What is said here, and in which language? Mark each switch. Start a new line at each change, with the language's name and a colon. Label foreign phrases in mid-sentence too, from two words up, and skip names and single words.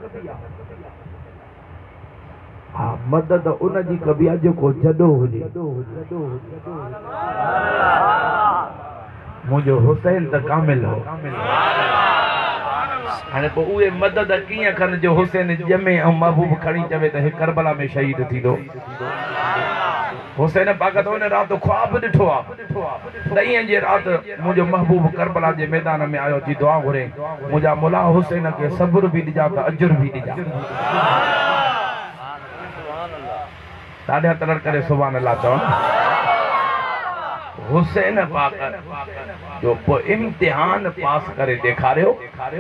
Sindhi: हाँ मदद उन जी कबी आहे जेको जॾो हुजे। मुंहिंजो हुसैन त कामिल हो। हाणे पोइ उहे मदद कीअं कनि जो हुसैन ॼमे ऐं महबूब खणी चवे त हे करबला में शहीद थींदो। हुसैन पाक तो ने रात ख्वाब ॾिठो आहे ॾहीं जे राति मुंहिंजो महबूब करबला जे मैदान में आयो थी दुआ घुरे मुंहिंजा मुला हुसैन खे सब्र बि ॾिजा त अजुर बि ॾिजा। ॾाढा तरह करे
Arabic: سبحان الله
Sindhi: चवनि। हुसैन पाक जो पोइ इम्तिहान पास करे ॾेखारियो।